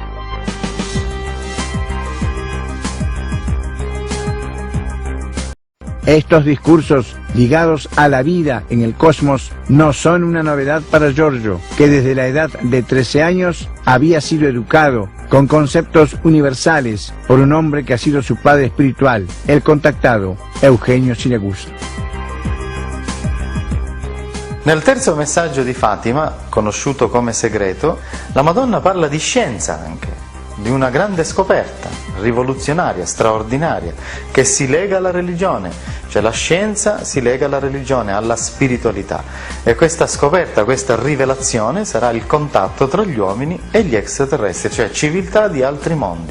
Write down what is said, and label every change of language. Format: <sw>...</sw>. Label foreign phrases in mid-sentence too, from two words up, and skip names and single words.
<es>Estos discursos ligados a la vida en el cosmos no son una novedad para Giorgio, que desde la edad de 13 años había sido educado con conceptos universales por un hombre que ha sido su padre espiritual, el contactado Eugenio Siragusa.</es> <it>Nel terzo messaggio di Fatima, conosciuto come segreto, la Madonna parla di scienza anche, di una grande scoperta rivoluzionaria, straordinaria, che si lega alla religione, cioè la scienza si lega alla religione, alla spiritualità, e questa scoperta, questa rivelazione sarà il contatto tra gli uomini e gli extraterrestri, cioè civiltà di altri mondi.</it>